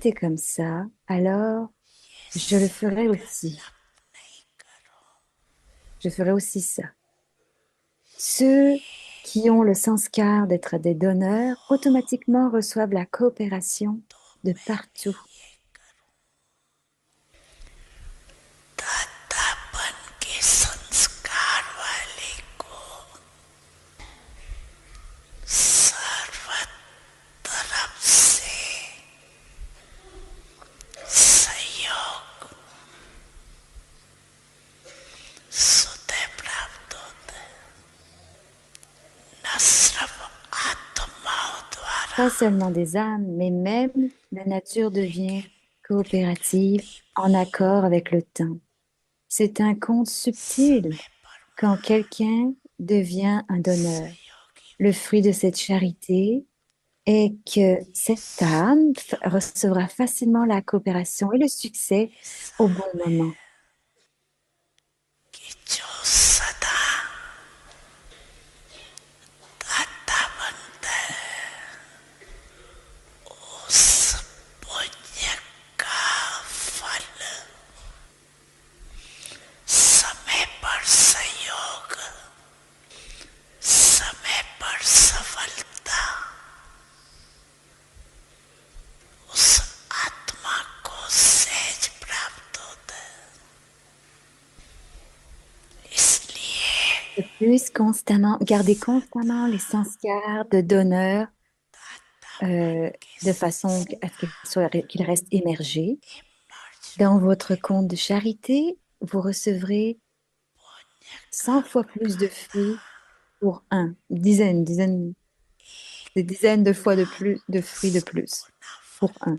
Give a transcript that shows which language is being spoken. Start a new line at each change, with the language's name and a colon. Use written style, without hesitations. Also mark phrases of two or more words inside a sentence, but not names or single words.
French: été comme ça, alors je le ferai aussi. Je ferai aussi ça. Ceux qui ont le sanskar d'être des donneurs automatiquement reçoivent la coopération de partout.
Hindi: दादापन के संस्कार वाले को सर्व तरफ से सहयोग स्वतः प्राप्त होता है न सिर्फ आत्माओं द्वारा
French: Pas seulement des âmes, mais même la nature devient coopérative en accord avec le temps. C'est un conte subtil
Hindi: समय पर
French: quand quelqu'un devient un donneur.
Hindi: सहयोगी
French: Le fruit de cette charité est que cette âme recevra facilement la coopération et le succès au bon moment.
Hindi: कि जो सदा दाता बनता है उस पुण्य का फल समय पर सहयोग समय पर सफलता उस आत्मा को सहज प्राप्त होता है इसलिए
French: De plus, constamment, gardez constamment les sanskars de donneur euh, de façon à ce qu'ils restent émergés. Dans votre compte de charité, vous recevrez 100 fois plus de fruits pour un, des dizaines de fois de plus de fruits de plus pour un.